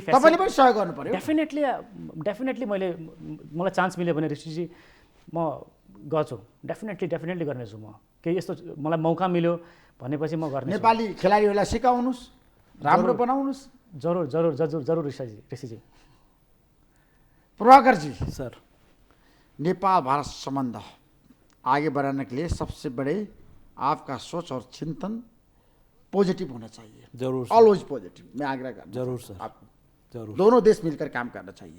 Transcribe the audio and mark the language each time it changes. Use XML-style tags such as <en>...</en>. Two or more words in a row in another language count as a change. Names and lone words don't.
<ne>तपाईँले पनि सहयोग गर्नु पर्यो। डेफिनेटली मलाई चान्स मिल्यो भने ऋषिजी म गर्छु, डेफिनेटली गर्नेछु। म केही यस्तो मलाई मौका मिल्यो भनेपछि म गर्ने। नेपाली खेलाडीहरूलाई सिकाउनुहोस्, राम्रो बनाउनुहोस्। जरुर ऋषिजी। प्रभाकर जी सर,</ne> <hi>नेपाल भारत संबंध आगे बढ़ाने के लिए सबसे बड़े आपका सोच और चिंतन पॉजिटिव होना चाहिए। जरूर सर।</hi> <en>always positive,</en> <hi>मैं आग्रह करता हूं जरूर सर, आपको। जरूर। दोनों देश मिलकर काम करना चाहिए,</hi>